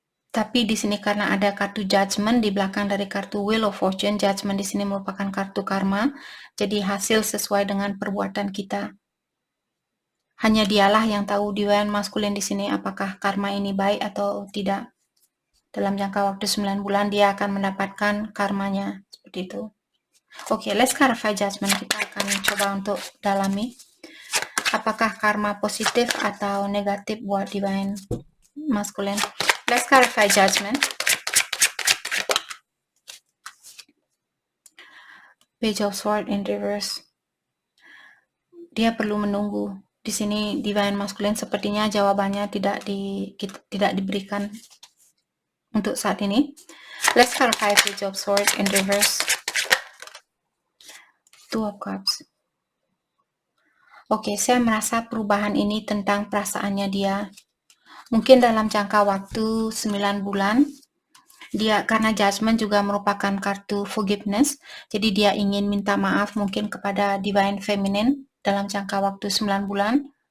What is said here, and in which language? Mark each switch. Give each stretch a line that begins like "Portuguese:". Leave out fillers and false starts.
Indonesian: Tapi di sini karena ada kartu Judgment di belakang dari kartu Wheel of Fortune, Judgment di sini merupakan kartu karma. Jadi hasil sesuai dengan perbuatan kita. Hanya dialah yang tahu divine masculine di sini apakah karma ini baik atau tidak. Dalam jangka waktu 9 bulan dia akan mendapatkan karmanya seperti itu. Oke,
English: let's clarify judgment.
Indonesian: Kita akan coba untuk dalami apakah karma positif atau negatif buat divine masculine.
English: Let's clarify judgment. Page of Swords in reverse.
Indonesian: Dia perlu menunggu. Di sini divine masculine sepertinya jawabannya tidak diberikan untuk saat ini.
English: Let's clarify Page of Swords in reverse. Two of Cups.
Indonesian: Oke, saya merasa perubahan ini tentang perasaannya dia. Mungkin dalam jangka waktu 9 bulan, dia karena judgment juga merupakan kartu forgiveness, jadi dia ingin minta maaf mungkin kepada divine feminine dalam jangka waktu 9 bulan.